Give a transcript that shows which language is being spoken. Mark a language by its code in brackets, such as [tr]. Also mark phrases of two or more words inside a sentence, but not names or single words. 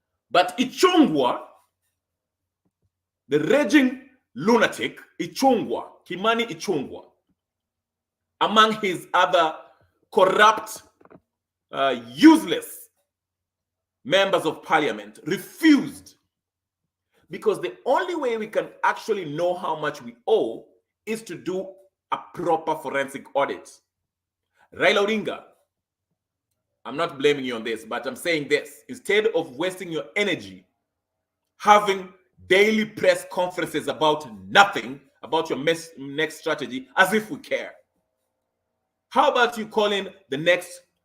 [en] But Ichungwa, the raging lunatic, Ichungwa, Kimani Ichungwa, among his other corrupt, useless members of parliament, refused, because the only way we can actually know how much we owe is to do a proper forensic audit. Raila Odinga, I'm not blaming you on this, but I'm saying this: instead of wasting your energy having daily press conferences about nothing, about your next strategy, as if we care, how about you call in the next